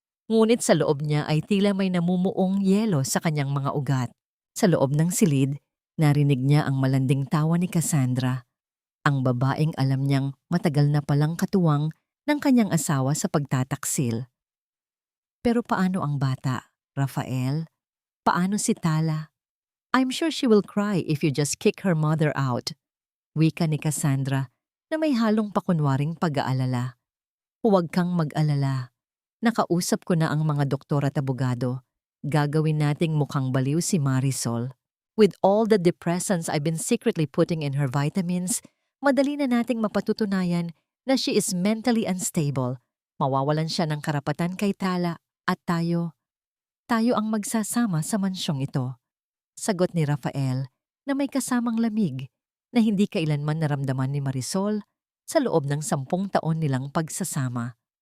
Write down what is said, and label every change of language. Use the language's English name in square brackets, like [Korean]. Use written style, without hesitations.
[Filipino] Ngunit sa loob niya ay tila may namumuong yelo sa kanyang mga ugat. Sa loob ng silid, narinig niya ang malanding tawa ni Cassandra. Ang babaeng alam niyang matagal na palang katuwang ng kanyang asawa sa pagtataksil. Pero paano ang bata, Rafael? Paano si Tala? [English] I'm sure she will cry if you just kick her mother out. [Filipino] Wika ni Cassandra na may halong pakunwaring pag-aalala. Huwag kang mag-alala. Nakausap ko na ang mga doktor at abogado. Gagawin nating mukhang baliw si Marisol. [English] With all the depressants I've been secretly putting in her vitamins, [Filipino] madali na nating mapatutunayan na [English] she is mentally unstable. [Filipino] Mawawalan siya ng karapatan kay Tala at tayo ang magsasama sa mansyong ito. Sagot ni Rafael na may kasamang lamig na hindi kailanman naramdaman ni Marisol sa loob ng 10 taon nilang pagsasama.